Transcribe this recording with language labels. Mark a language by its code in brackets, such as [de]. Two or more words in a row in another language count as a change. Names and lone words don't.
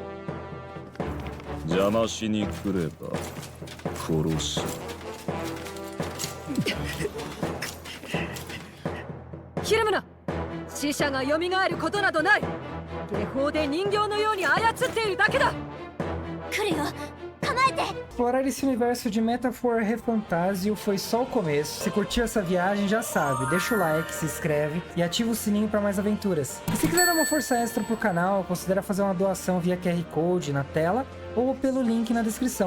[ja] 邪魔しに来れば殺す。ひるむな。死者が蘇ることなどない。下法で人形のように操っているだけだ。来るよ。 [pt] Explorar esse universo de Metaphor Refantasio foi só o começo. Se curtiu essa viagem, já sabe, deixa o like, se inscreve e ativa o sininho para mais aventuras. E se quiser dar uma força extra pro canal, considere fazer uma doação via QR Code na tela ou pelo link na descrição.